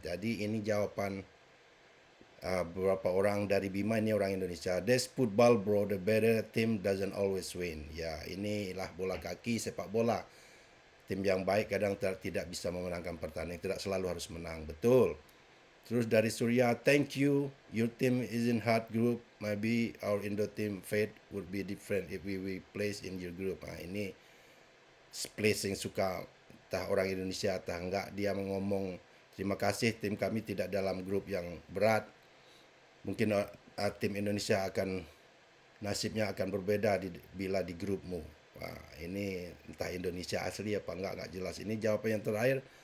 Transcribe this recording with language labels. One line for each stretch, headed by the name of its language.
Indonesian: Jadi ini jawaban beberapa orang dari Bima, ini orang Indonesia.
English: That's football bro, the better team doesn't always win.
Indonesian: Ya, inilah bola kaki, sepak bola. Tim yang baik kadang tidak bisa memenangkan pertandingan, tidak selalu harus menang. Betul. Terus dari Surya,
English: thank you. Your team is in hard group. Maybe our Indo team fate would be different if we place in your group.
Indonesian: Nah, ini place yang suka entah orang Indonesia entah enggak, dia ngomong terima kasih tim kami tidak dalam grup yang berat. Mungkin tim Indonesia akan nasibnya akan berbeda bila di grupmu. Wah, ini entah Indonesia asli apa enggak jelas. Ini jawaban yang terakhir.